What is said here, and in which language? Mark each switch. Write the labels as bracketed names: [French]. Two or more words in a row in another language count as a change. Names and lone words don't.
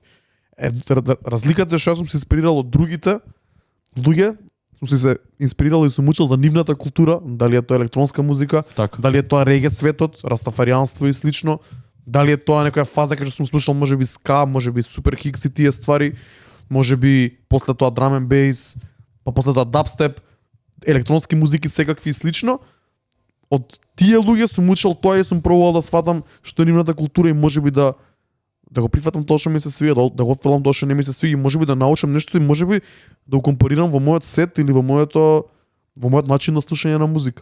[Macedonian] Разликата е што сум се инспирирал од другите луѓе, сум се инспирирал и сум учил за нивната култура, дали е тоа електронска музика, така. дали е тоа реге светот, растафаријанство и слично, дали е тоа некоја фаза кај што сум слушал можеби ска, можеби супер хикс и тие ствари, можеби после тоа [English] drum and bass, [Macedonian] па после тоа дабстеп, електронски музики секакви и слично. Од тие луѓе сум учил тоа и сум пробувал да сватам што е нивната култура и можеби да го прифатам тоа што ми се свиѓа, да го отфрлам тоа што не ми се свиѓа, можеби да научам нешто и можеби да го компарирам во мојот сет или во мојот начин на слушање на музика.